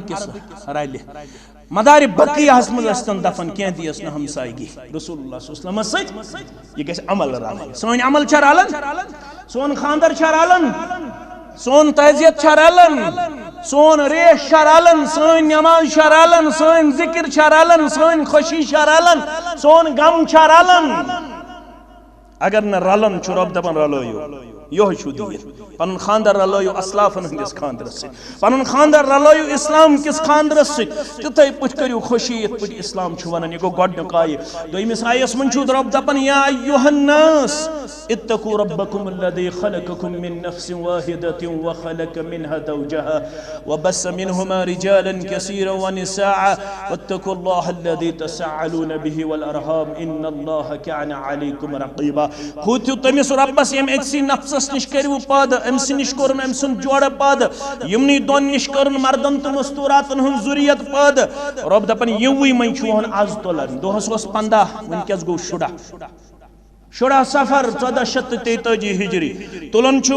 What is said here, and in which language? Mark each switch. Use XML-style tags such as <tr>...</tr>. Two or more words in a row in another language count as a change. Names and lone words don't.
<ks>کِس رلہِ مدارِ بقیہس منٛز ٲسۍتن دفن کینٛہہ دِیَس نہٕ ہمسایگی</ks> <ar>رسول اللہ صلی اللہ علیہ وسلمس</ar> <ks>سۭتۍ یہِ گژھِ عمل رلٕنۍ سٲنۍ عمل چھا رلان سون خاندر چھا رلان سون تعزیت چھا رلان سون ریش چھا رلان سٲنۍ نماز چھا رلان سٲنۍ ذکر چھا رلان سٲنۍ خوشی چھا رلان سون غم چھا رلان اگر نہ رلان چھُ رب دپان رلٲیِو یہوے چھُ دیٖن پنُن خاندر رلٲیِو اسلافن ہٕنٛدِس خاندرس سۭتۍ پنُن خاندر رلٲیِو اسلام کِس خاندرس سۭتۍ تِتھے پٲٹھۍ کٔرِو خوشی یِتھ پٲٹھۍ اسلام چھُ ونان یہِ گوٚو گۄڈنیُک آیہِ دوٚیمِس آیس منٛز چھُ رب دپان یا</ks> <ar>ایُّہا الناس اتقوا ربكم الذي خلقكم من نفس واحدة وخلق منها زوجها وبث منهما رجالا كثيرا ونساء واتقوا الله الذي تساءلون به والأرحام إن الله كان عليكم رقيبا</ar> <ks>کھوٗتِو تٔمِس رۄبس ییٚمۍ أکسٕے نفسس نِش کٔرِو پٲدٕ أمۍ سٕے نِش کوٚرُن أمۍ سُنٛد جورٕ پٲدٕ یِمنٕے دۄن نِش کٔرٕن مردن تہٕ مستوٗراتن ہٕنٛز ذُریت پٲدٕ رۄب دپان یِوٕے منٛز چھُ ہوٚن آز تُلان دۄہس اوس 15 وٕنکٮ۪س گوٚو 16 سفر 1443 ہجری تُلان چھُ</ks>